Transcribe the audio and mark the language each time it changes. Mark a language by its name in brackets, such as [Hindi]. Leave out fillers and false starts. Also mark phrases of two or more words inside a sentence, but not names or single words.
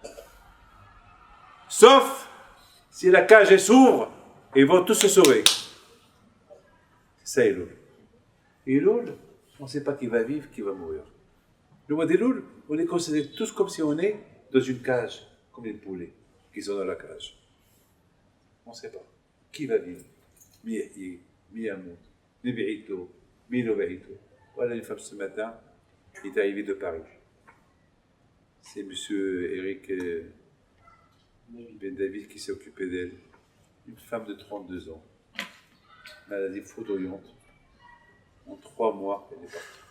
[French] Sauf si la cage s'ouvre, ils vont tous se sauver. C'est ça, Elul. Elul, on ne sait pas qui va vivre, qui va mourir. Le mois d'Elul, on est considérés tous comme si on est dans une cage, comme les poulets qui sont dans la cage. On ne sait pas. Qui va vivre? [Hebrew] מי יחיה, מי ימות, מי בעיתו, מי לא בעיתו. [French] Voilà une femme ce matin qui est arrivée de Paris. C'est M. Eric Ben David qui s'est occupé d'elle. Une femme de 32 ans. Maladie foudroyante. En 3 mois, elle est partie.